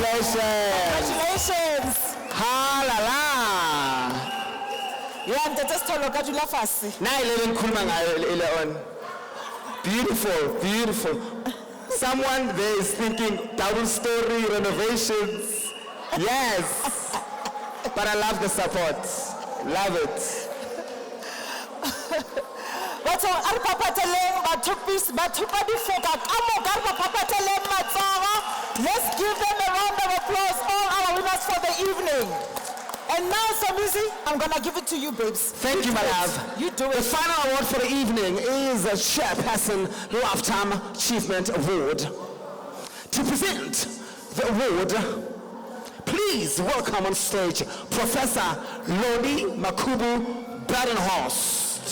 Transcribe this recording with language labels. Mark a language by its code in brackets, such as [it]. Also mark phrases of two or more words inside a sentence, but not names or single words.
[en] Congratulations. Halala. Yeah, [st] Ntate Sithole ka dula fatshe. [zu] Nayi le ngikhuluma ngayo le on. [en] Beautiful, beautiful. Someone there is thinking double story renovations. Yes. But I love the support. Love it. [nso] Batho a re papateleng batho ba difoka ka moka re ba papateleng matsogo. [en] Let's give them a round of applause, all our winners for the evening. And now, Somizi, I'm going to give it to you, babes. Thank you, my love. You do it. The final award for the evening is a Chairperson Lifetime Achievement Award. To present the award, please welcome on stage Professor Lodi Makubu Badenhorst.